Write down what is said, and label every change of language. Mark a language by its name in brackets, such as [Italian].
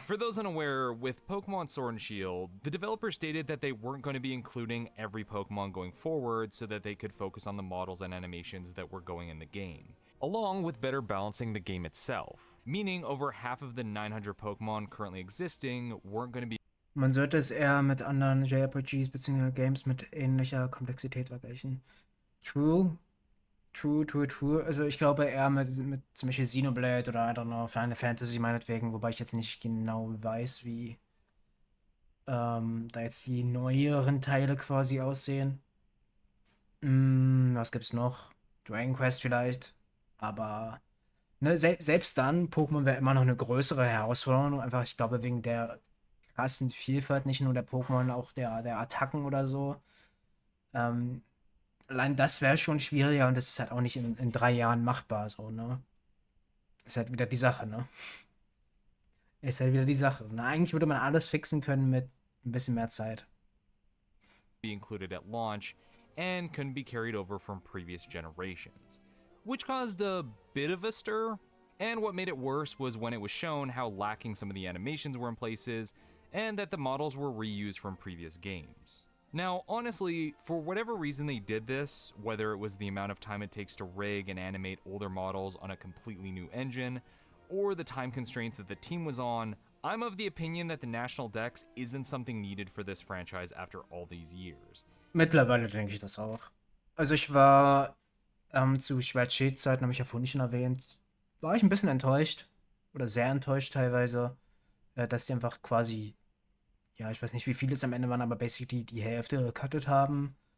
[English] For those unaware, with Pokemon Sword and Shield, the developer stated that they weren't going to be including every Pokemon going forward so that they could focus on the models and animations that were going in the game, along with better balancing the game itself, meaning over half of the 900 Pokemon currently existing weren't going to be [German] man sollte es eher mit anderen JRPGs bzw. Games mit ähnlicher Komplexität vergleichen. True. Also ich glaube eher mit zum Beispiel Xenoblade oder [English] I don't know, [German] Final Fantasy meinetwegen, wobei ich jetzt nicht genau weiß, wie da jetzt die neueren Teile quasi aussehen. Was gibt's noch? Dragon Quest vielleicht. Aber ne, selbst dann, Pokémon wäre immer noch eine größere Herausforderung. Einfach, ich glaube, wegen der krassen Vielfalt, nicht nur der Pokémon, auch der Attacken oder so. Allein das wäre schon schwieriger und das ist halt auch nicht in 3 Jahren machbar, so, ne? Ist halt wieder die Sache, ne? Ist halt wieder die Sache. Na, eigentlich würde man alles fixen können mit ein bisschen mehr Zeit. [English] included at launch and couldn't be carried over from previous generations, which caused a bit of a stir. And what made it worse was when it was shown how lacking some of the animations were in places and that the models were reused from previous games. Now, honestly, for whatever reason they did this, whether it was the amount of time it takes to rig and animate older models on a completely new engine, or the time constraints that the team was on, I'm of the opinion that the National Dex isn't something needed for this franchise after all these years. [German] Mittlerweile denke ich das auch. Also ich war zu Schwert-Schild-Zeiten, habe ich ja vorhin schon erwähnt, war ich ein bisschen enttäuscht. Oder sehr enttäuscht teilweise, dass die einfach quasi, ja, ich weiß nicht, wie viele es am Ende waren, aber basically die Hälfte gecuttet haben.